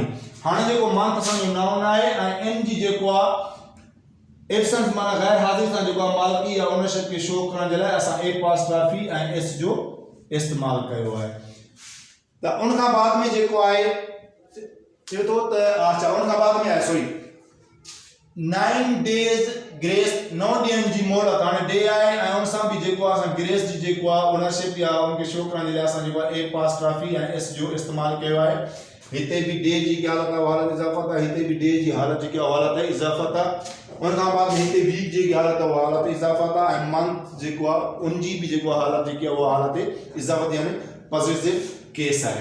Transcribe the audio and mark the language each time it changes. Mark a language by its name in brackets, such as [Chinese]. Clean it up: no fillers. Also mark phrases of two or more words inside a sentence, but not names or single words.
[Sindhi] हाणे जेको मंथ असांजो नाउन आहे ऐं इन जी जेको आहे एब्सेंस माना गैर हाज़िर सां जेको आहे मालिकी या ओनरशिप खे शो करण जे लाइ असां एपास्ट्राफी ऐं इस जो इस्तेमालु कयो आहे। त उन खां बाद में जेको आहे चए थो त अच्छा उन खां बाद में आहे [English] sorry 9 days grace, [Sindhi] 9 ॾींहंनि जी मोहलत। हाणे डे आहे ऐं उन सां बि जेको आहे असां ग्रेस जी जेको आहे ओनरशिप या उनखे शो करण जे लाइ असां जेको आहे एपास्ट्राफी ऐं इस जो इस्तेमालु कयो आहे। हिते बि डे जी हालत आहे हालत इज़ाफ़त आहे, हिते बि डे जी हालत जेकी आहे हालत इज़ाफ़त आहे। उन खां बाद हिते वीक जेकी हालत आहे उहा हालत इज़ाफ़त आहे ऐं मंथ जेको आहे उन जी बि जेको हालत जेकी आहे उहा हालत इज़ाफ़त यानी [English] positive case [Sindhi] आहे।